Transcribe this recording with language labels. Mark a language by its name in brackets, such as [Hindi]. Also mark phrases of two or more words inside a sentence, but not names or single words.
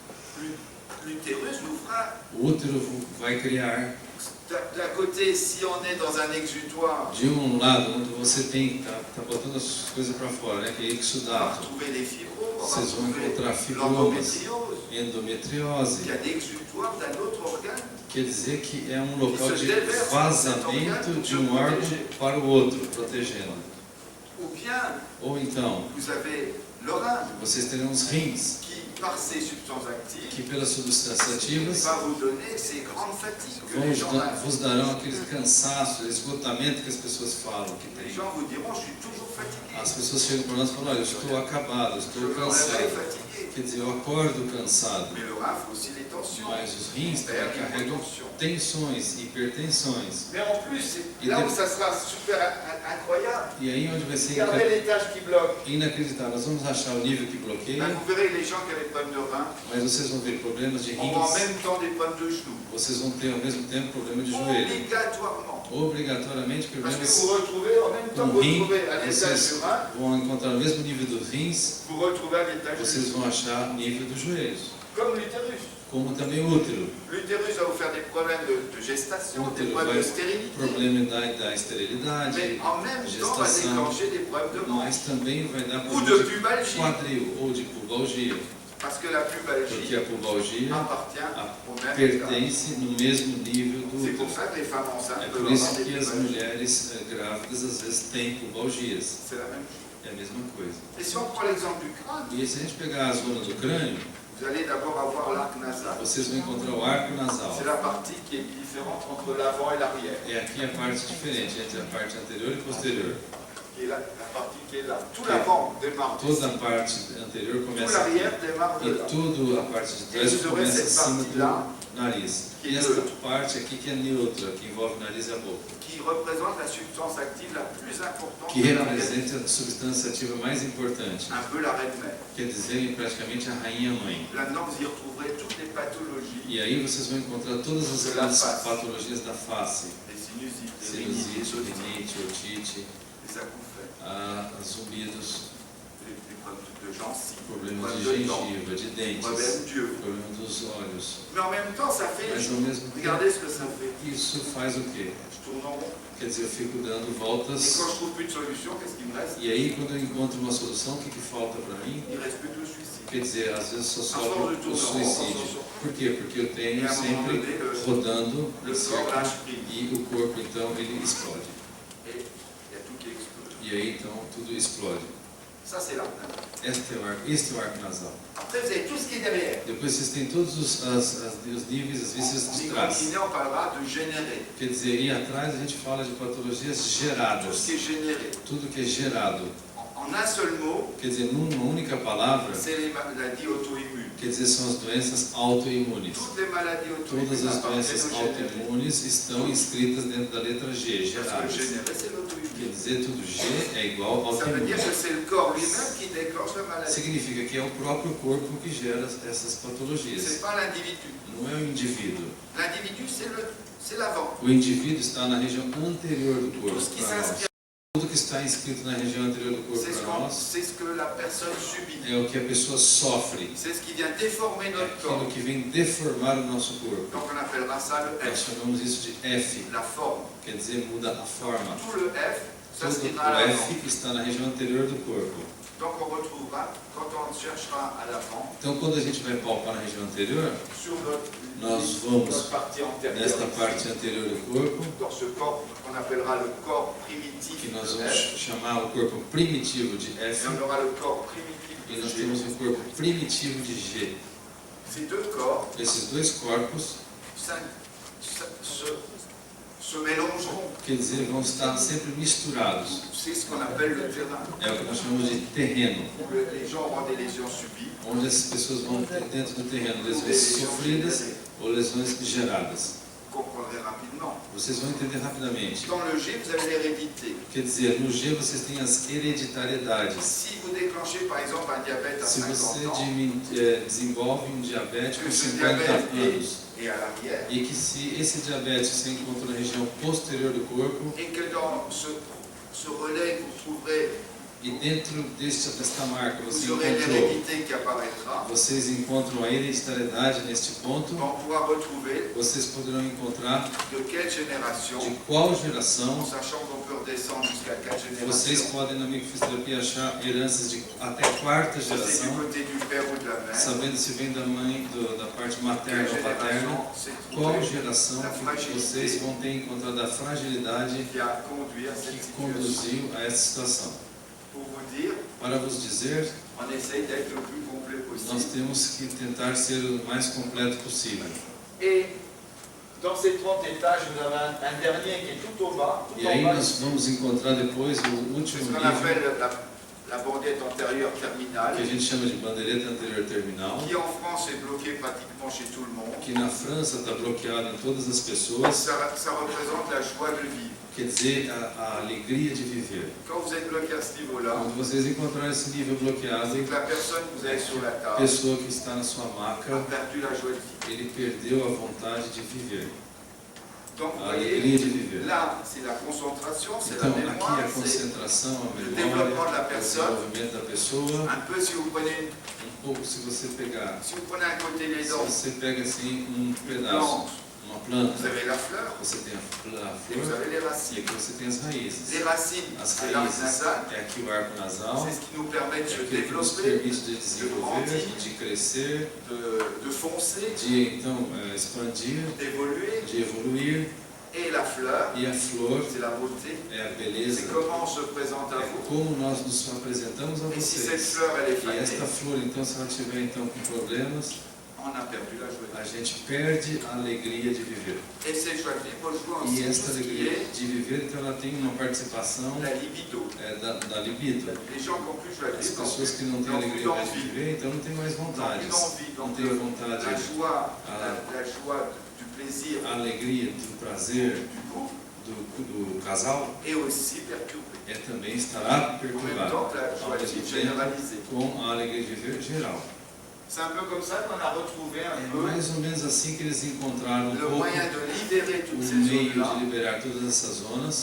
[French] L'utérus nous fera, [Portuguese] O útero vai criar, [French] d'un côté, si on est dans un exutoire, [Portuguese] de um lado, onde você tem, tá botando as coisas para fora, né, que é [French] on va [Portuguese] exudato. [French] retrouver les fibromes, on va [Portuguese] Vocês vão [French] retrouver [Portuguese] encontrar fibromas, [French] l'endométriose, [Portuguese] endometriose. [French] qui est un exutoire d'un autre organe. [Portuguese] Quer dizer que é um local de vazamento de um órgão para o outro, protegendo. [French] Ou bien, [Portuguese] Ou então, [French] vous avez le rein, [Portuguese] vocês terão os rins, [French] qui, par ses substances actives, [Portuguese] que pelas substâncias ativas [French] va vous donner ces grandes fatigues que les gens [Portuguese] vos darão aquele cansaço, esgotamento que as pessoas falam que [French] Les [Portuguese] tem. [French] gens vous diront, je suis toujours fatigué. [Portuguese] As pessoas chegam para nós e falam, olha, eu estou acabado, eu [French] Je [Portuguese] estou [French] me réveille [Portuguese] cansado. [French] fatigué. [Portuguese] Quer dizer, eu acordo cansado. [French] Mais le rein fait aussi les tensions. [Portuguese] Mas os rins também carregam tensões, hipertensões. [French] Mais en plus, c'est là où ça sera super incroyable. [Portuguese] E aí onde vai ser [French] Regardez l'étage qui bloque. [Portuguese] inacreditável. Nós vamos achar o nível que [French] Ben, [Portuguese] bloqueia, [French] vous verrez les gens qui avaient des problèmes de rein, [Portuguese] mas vocês vão ver problemas de [French] ont en [Portuguese] rins, [French] même temps des problèmes de genoux. [Portuguese] vocês vão ter ao mesmo tempo problema de joelho. [French] Obligatoirement. [Portuguese] Obrigatoriamente, [French] Parce que [Portuguese] problemas [French] vous retrouvez, en même temps, [Portuguese] no [French] vous [Portuguese] rim, [French] retrouvez à l'étage [Portuguese] vocês [French] du rein, [Portuguese] vão encontrar o mesmo nível dos rins, [French] vous retrouvez à l'étage du [Portuguese] vocês [French] genou. [Portuguese] vão achar o nível dos joelhos. [French] Comme l'utérus. [Portuguese] Como também o útero. [French] L'utérus va vous faire des problèmes de gestation, [Portuguese] O [French] des [Portuguese] útero [French] problèmes [Portuguese] vai [French] de stérilité. [Portuguese] problema da esterilidade, [French] Mais en même temps, va [Portuguese] gestação, [French] déclencher des problèmes de manche. [Portuguese] mas também vai dar [French] Ou de [Portuguese] problema de [French] pubalgie. [Portuguese] quadril ou de pubalgia, [French] Parce que la [Portuguese] porque [French] pubalgie [Portuguese] a pubalgia [French] appartient au même état. [Portuguese] pertence no mesmo nível do [French] C'est pour [Portuguese] útero. [French] ça que les femmes enceintes [Portuguese] É [French] peuvent [Portuguese] por isso [French] avoir des [Portuguese] que as [French] pubalgies. [Portuguese] mulheres grávidas às vezes têm pubalgias. [French] C'est la même chose. [Portuguese] É a mesma coisa. [French] Et si on prend l'exemple du crâne, [Portuguese] E se a gente pegar a zona do crânio, [French] vous allez d'abord avoir l'arc nasal. [Portuguese] vocês vão encontrar o arco nasal. [French] C'est la partie qui est différente entre l'avant et l'arrière. [Portuguese] É aqui a parte diferente entre a parte anterior e posterior. [French] Qui est la partie qui est là. Tout l'avant démarre d'ici. [Portuguese] Toda a parte anterior [French] Tout [Portuguese] começa aqui. [French] l'arrière démarre de [Portuguese] E [French] là. [Portuguese] tudo a parte de trás Eles começa essa acima parte lá, do nariz. que E é esta neutra. parte aqui que é neutra, que envolve o nariz e a boca. [French] Qui représente la substance active la plus importante [Portuguese] Que [French] de l'organisme. [Portuguese] representa a substância ativa mais importante. [French] Un peu la reine mère. [Portuguese] Quer dizer, praticamente a rainha-mãe. [French] Là-dedans, vous y retrouverez toutes les pathologies, [Portuguese] E aí vocês vão encontrar todas as [French] De la [Portuguese] grandes [French] face. [Portuguese] patologias da face. [French] les sinusites, les rhinites, [Portuguese] Sinusite, rinite, otite, [French] les acouphènes, [Portuguese] zumbidos, [French] les problèmes de gencives, [Portuguese] problemas de [French] problèmes de dents, [Portuguese] gengiva, de dentes, [French] problèmes d'yeux. [Portuguese] problema dos olhos. [French] Mais en même temps, ça fait... [Portuguese] Mas ao mesmo [French] Regardez [Portuguese] tempo, [French] ce que ça fait. [Portuguese] isso faz o quê? [French] Je tourne en rond. [Portuguese] Quer dizer, eu fico dando [French] Et [Portuguese] voltas. [French] quand je trouve plus de solution, qu'est-ce qui me reste? [Portuguese] E aí, quando eu encontro uma solução, o que falta para mim? [French] Il ne reste plus que le suicide. [Portuguese] Quer dizer, às vezes só [French] À [Portuguese] sobra [French] force de [Portuguese] o [French] tourner en rond, [Portuguese] suicídio. Por quê? Porque eu [French] Et [Portuguese] tenho [French] à un moment [Portuguese] sempre [French] donné, [Portuguese] rodando [French] le [Portuguese] em [French] corps [Portuguese] círculo [French] lâche prise. [Portuguese] e o corpo, então, ele explode. [French] Et il y a tout qui explose. [Portuguese] E aí, então, tudo explode. [French] Ça, c'est l'arc nasal. [Portuguese] Este é o arco nasal. [French] Après, vous avez tout ce qui est derrière. [Portuguese] Depois vocês têm todos os níveis, as vísceras [French] En [Portuguese] de trás. [French] microkiné, on parlera de générer. [Portuguese] Quer dizer, e atrás a gente fala de patologias [French] Tout ce [Portuguese] geradas. [French] qui est généré. [Portuguese] Tudo que é gerado. [French] En un seul mot, [Portuguese] Quer dizer, numa única palavra, [French] c'est les maladies auto-immunes. [Portuguese] quer dizer, são as doenças autoimunes. [French] Toutes les maladies [Portuguese] Todas [French] auto-immunes [Portuguese] as [French] appartiennent [Portuguese] doenças [French] au généré. [Portuguese] autoimunes estão inscritas dentro da letra G, [French] Parce que le [Portuguese] geradas. [French] généré, c'est [Portuguese] Quer [French] l'auto-immune. [Portuguese] dizer, tudo G é igual ao [French] Ça veut dire [Portuguese] autoimune. [French] que c'est le corps lui-même qui déclenche la maladie. [Portuguese] Significa que é o próprio corpo que gera essas [French] Ce [Portuguese] patologias. [French] n'est pas l'individu. [Portuguese] Não é o indivíduo. [French] L'individu, c'est l'avant. [Portuguese] O indivíduo está na região anterior do corpo [French] Tout ce qui [Portuguese] para nós. [French] s'inscrit, [Portuguese] Tudo que está inscrito na região anterior do corpo para nós [French] c'est ce que la personne subit. [Portuguese] é o que a pessoa sofre. [French] C'est ce qui vient déformer [Portuguese] É [French] notre corps. [Portuguese] aquilo que vem deformar o nosso corpo. [French] Donc on appellera ça le [Portuguese] Nós [French] F, [Portuguese] chamamos isso de F, [French] la forme. [Portuguese] quer dizer, muda a forma. [French] Tout le F [Portuguese] Todo [French] s'inscrira à [Portuguese] o [French] l'avant. [Portuguese] F está na região anterior do corpo. [French] Donc on retrouvera, quand on cherchera à l'avant, [Portuguese] Então, quando a gente vai palpar na região anterior, [French] sur notre [Portuguese] nós vamos [French] notre partie antérieure, [Portuguese] nesta parte anterior do corpo, [French] dans ce corps qu'on appellera le corps primitif [Portuguese] que nós [French] de [Portuguese] vamos [French] F, [Portuguese] chamar o corpo primitivo de F, [French] et on aura le corps primitif [Portuguese] e [French] de [Portuguese] nós [French] G. [Portuguese] temos o corpo primitivo de G. [French] Ces deux corps [Portuguese] Esses dois corpos, [French] se mélangeront. [Portuguese] quer dizer, vão estar sempre misturados. [French] C'est ce qu'on appelle le terrain. [Portuguese] É o que nós chamamos de terreno, [French] Les gens auront des lésions subies, [Portuguese] onde as pessoas vão ter dentro do terreno lesões sofridas ou lesões geradas. [French] vous comprendrez rapidement. [Portuguese] Vocês vão entender rapidamente. [French] Dans le G, vous avez l'hérédité. [Portuguese] Quer dizer, no G vocês têm as hereditariedades. [French] Si vous déclenchez par exemple un diabète à [Portuguese] Se [French] 50 [Portuguese] você [French] ans [Portuguese] desenvolve um diabetes com [French] que ce [Portuguese] 50 [French] diabète [Portuguese] anos, [French] est à l'arrière, [Portuguese] e que se esse diabetes se encontra na região posterior do corpo, [French] et que dans ce relais, vous trouverez, [Portuguese] e dentro desta marca você [French] vous aurez [Portuguese] encontrou, [French] l'hérédité qui apparaîtra, [Portuguese] vocês encontram a hereditariedade neste ponto, [French] on pourra retrouver [Portuguese] vocês poderão encontrar [French] de quelle génération, [Portuguese] de qual [French] en [Portuguese] geração. [French] sachant qu'on peut redescendre jusqu'à 4 [Portuguese] Vocês [French] générations. [Portuguese] podem na microfisioterapia achar heranças de até quarta [French] Ça, c'est du [Portuguese] geração, [French] côté du père ou de la mère. [Portuguese] sabendo se vem da mãe, da parte [French] Quelle [Portuguese] materna ou paterna. [French] génération c'est [Portuguese] Qual [French] trouvé [Portuguese] geração que vocês vão ter encontrado a fragilidade [French] qui a conduit à cette [Portuguese] que [French] situation. [Portuguese] conduziu a essa situação. [French] Pour vous dire, [Portuguese] Para vos dizer, [French] on essaye d'être le plus complet [Portuguese] nós [French] possible. [Portuguese] temos que tentar ser o mais completo possível. [French] Et dans ces 30 étages, vous avez un dernier qui est tout au bas, tout [Portuguese] E [French] en [Portuguese] aí [French] bas. [Portuguese] nós vamos encontrar depois o [French] C'est [Portuguese] último [French] ce qu'on [Portuguese] nível, [French] appelle la bandelette antérieure [Portuguese] que [French] terminale, [Portuguese] a gente chama de bandeireta anterior terminal, [French] qui en France est bloquée pratiquement chez tout le monde. [Portuguese] que na França está bloqueado em todas as pessoas. [French] Ça représente la joie de vivre. [Portuguese] Quer dizer, a alegria de viver. [French] Quand vous êtes bloqué à ce niveau-là, [Portuguese] Quando vocês encontrarem esse nível bloqueado, [French] c'est que la personne que vous avez sur la [Portuguese] a [French] table [Portuguese] pessoa que está na sua [French] a [Portuguese] maca, [French] perdu la joie de vivre. [Portuguese] ele perdeu a vontade de viver, [French] Donc vous [Portuguese] a [French] voyez, [Portuguese] alegria de viver. [French] là, c'est la concentration, c'est la [Portuguese] Então, aqui [French] mémoire, [Portuguese] a [French] c'est [Portuguese] concentração, a [French] le [Portuguese] memória, [French] développement de la [Portuguese] o [French] personne. [Portuguese] desenvolvimento da pessoa. [French] Un peu si vous prenez, [Portuguese] Pouco se você pegar, [French] si vous prenez à côté les [Portuguese] se [French] dents, [Portuguese] você pega assim um [French] plante, [Portuguese] pedaço, uma [French] vous [Portuguese] planta, [French] avez la fleur [Portuguese] você tem a [French] et vous [Portuguese] flor [French] avez les [Portuguese] e [French] racines. [Portuguese] aqui você tem as raízes. [French] Les racines, [Portuguese] As [French] c'est l'arc [Portuguese] raízes [French] nasal, [Portuguese] é aqui o arco nasal, [French] c'est ce qui nous permet [Portuguese] é [French] de se [Portuguese] aquilo que nos [French] développer, [Portuguese] permite de desenvolver, de crescer, [French] de foncer, [Portuguese] de então expandir, [French] d'évoluer. [Portuguese] de evoluir. [French] Et la fleur, [Portuguese] E a flor [French] c'est la beauté. [Portuguese] é a [French] C'est [Portuguese] beleza, [French] comment on se présente à [Portuguese] é [French] vous. [Portuguese] como nós nos apresentamos a [French] Et si cette [Portuguese] vocês. [French] fleur, elle est [Portuguese] E esta [French] fanée, [Portuguese] flor, então, se ela tiver então com problemas, [French] on a perdu la joie de [Portuguese] a gente perde a alegria de viver. [French] vivre. Et cette joie de vivre joue [Portuguese] E [French] aussi [Portuguese] esta [French] tout ce qui [Portuguese] alegria [French] est [Portuguese] de viver, então, ela tem uma participação [French] la libido. [Portuguese] da libido. [French] Les gens qui ont plus de joie de [Portuguese] As [French] vivre, [Portuguese] pessoas que não têm [French] n'ont plus [Portuguese] alegria de [French] d'envie. [Portuguese] viver, então não tem mais [French] N'ont plus [Portuguese] vontades. [French] d'envie. [Portuguese] Não [French] Donc [Portuguese] tem vontade, [French] la joie du plaisir, [Portuguese] a alegria do prazer [French] du goût, [Portuguese] do casal [French] est aussi perturbée. [Portuguese] também estará [French] En même [Portuguese] perturbada [French] temps que la joie [Portuguese] ao [French] de [Portuguese] mesmo [French] vivre [Portuguese] tempo [French] généralisée. [Portuguese] com a alegria de viver geral. [French] C'est un peu comme ça qu'on a retrouvé un [Portuguese] É [French] peu [Portuguese] mais ou menos assim que eles encontraram um [French] le [Portuguese] pouco [French] moyen de libérer [Portuguese] o [French] toutes ces [Portuguese] meio [French] zones-là, [Portuguese] de liberar todas essas zonas